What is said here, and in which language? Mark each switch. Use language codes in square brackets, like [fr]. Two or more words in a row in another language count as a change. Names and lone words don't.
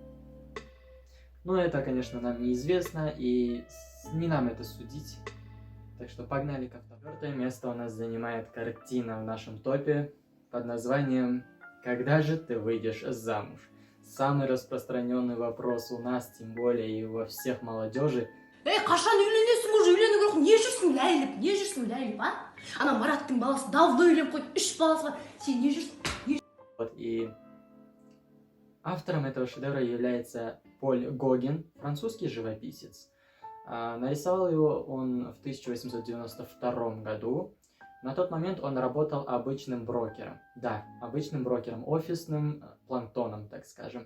[ru] Но это, конечно, нам неизвестно, и не нам это судить. Так что погнали ко второму. Четвертое место у нас занимает картина в нашем топе под названием «Когда же ты выйдешь замуж?». Самый распространенный вопрос у нас, тем более и во всех молодежи. [kk] Қашан үйленесің, уже үйлену керек, не жүрсің ләйліп, а? Ана Мараттың баласы давно үйленіп қойды, 3 баласы бар, сен не жүрсің? [ru] Вот, и автором этого шедевра является Поль Гоген, французский живописец. Нарисовал его он в 1892 году. На тот момент он работал обычным брокером. Да, обычным брокером, офисным планктоном, так скажем.